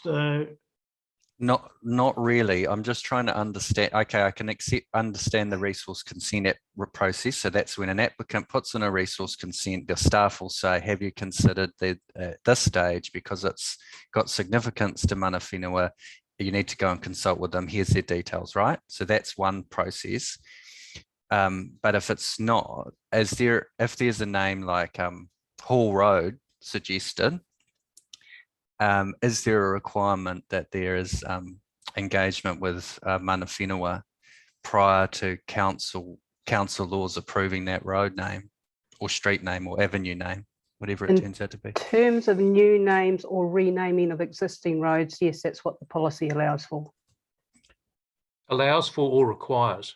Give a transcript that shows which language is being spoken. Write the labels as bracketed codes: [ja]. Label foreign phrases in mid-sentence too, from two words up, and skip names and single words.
[en] No, Not really. I'm just trying to understand. Okay, I can understand the resource consent process. So that's when an applicant puts in a resource consent, the staff will say, have you considered that at this stage, because it's got significance to [mi] mana whenua, [en] you need to go and consult with them. Here's their details, right? So that's one process. But if it's not, if there's a name like Hall Road suggested, is there a requirement that there is engagement with [mi] mana whenua [en] prior to council laws approving that road name or street name or avenue name, whatever it turns out to be? In terms of new names or renaming of existing roads, yes, that's what the policy allows for. Allows for or requires?